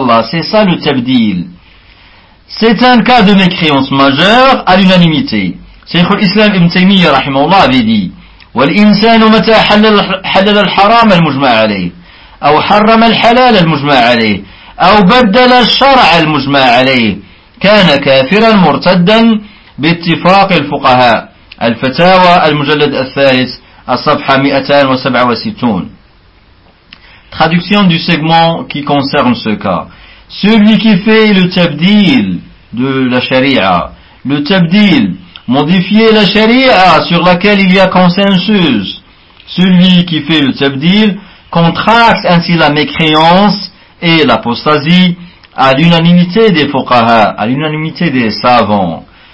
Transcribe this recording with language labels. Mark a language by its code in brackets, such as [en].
[fr] C'est ça le tabdil. C'est un cas de mécréance majeure à l'unanimité. Cheikh al-Islam Ibn Taymiyyah, rahimahullah, avait dit, [ar] وَالْإِنسَانُ مَتَى حَلَّلَ الْحَرَامَ الْمُجْمَعَ عَلَيْهِ أَوْ حَرَّمَ الْحَلَالَ الْمُجْمَعَ عَلَيْهِ أو بدل الشرع المجمع عليه كان كافرا مرتدا باتفاق الفقهاء الفتاوى المجلد الثالث الصفحة 267. [fr] Traduction du segment qui concerne ce cas. Celui qui fait le tabdil de la sharia, le tabdil, modifier la sharia sur laquelle il y a consensus, celui qui fait le tabdil contracte ainsi la mécréance et l'apostasie à l'unanimité des fuqaha, à l'unanimité des savants.